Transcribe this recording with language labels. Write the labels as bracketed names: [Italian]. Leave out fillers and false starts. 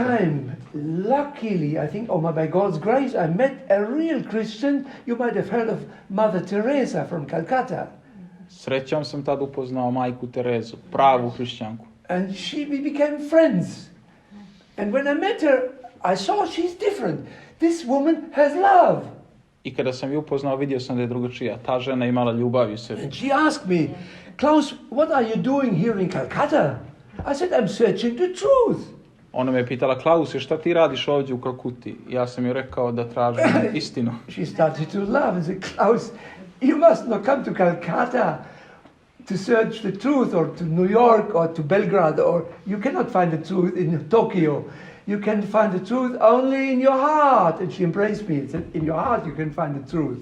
[English] At that time, luckily, I think, by God's grace, I met a real Christian. You might have heard of Mother Teresa from Calcutta. [Serbian] Srećom sam tad upoznao majku Terezu, pravu hrišćanku. [English] And we became friends. And when I met her, I saw she's different. This woman has love. [Serbian] I kada sam ju upoznao, vidio sam da je drugačija. Ta žena imala ljubav u sebi. [English] And she asked me, Klaus, what are you doing here in Calcutta? I said, I'm searching the truth. [Serbian] Ona me je pitala, Klause, šta ti radiš ovdje u Kalkuti? Ja sam joj rekao da tražim istinu. [English] She started to laugh and said, Klaus, you must not come to Calcutta to search the truth, or to New York, or to Belgrade, or you cannot find the truth in Tokyo. You can find the truth only in your heart. And she embraced me and said, in your heart you can find the truth.